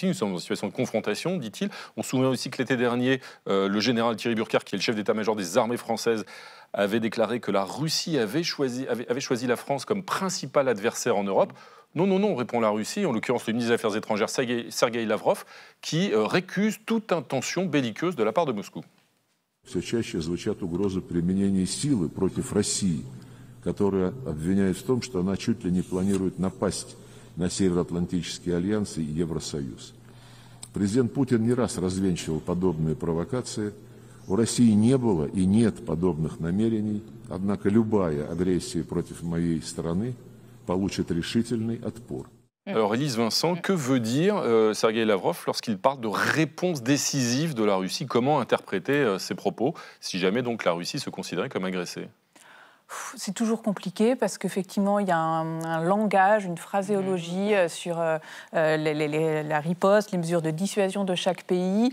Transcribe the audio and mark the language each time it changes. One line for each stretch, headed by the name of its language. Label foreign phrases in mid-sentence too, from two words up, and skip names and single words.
French: Nous sommes en situation de confrontation, dit-il. On se souvient aussi que l'été dernier, le général Thierry Burkhardt, qui est le chef d'état-major des armées françaises, avait déclaré que la Russie avait choisi la France comme principal adversaire en Europe. Non, répond la Russie, en l'occurrence le ministre des Affaires étrangères Sergueï Lavrov, qui récuse toute intention belliqueuse de la part de Moscou.
Russian: Все чаще звучат угрозы применения силы против России, которая обвиняет в том, что она чуть ли не планирует напасть на Североатлантический альянс и Евросоюз. Президент Путин не раз развенчивал подобные провокации. У России не было и нет подобных намерений, однако любая агрессия против моей страны получит решительный отпор.
French: Alors, Élise Vincent, que veut dire Sergueï Lavrov lorsqu'il parle de réponse décisive de la Russie? Comment interpréter ces propos, si jamais donc la Russie se considérait comme agressée? C'est toujours compliqué parce qu'effectivement, il y a un langage, une phraséologie sur la riposte, les mesures de dissuasion de chaque pays.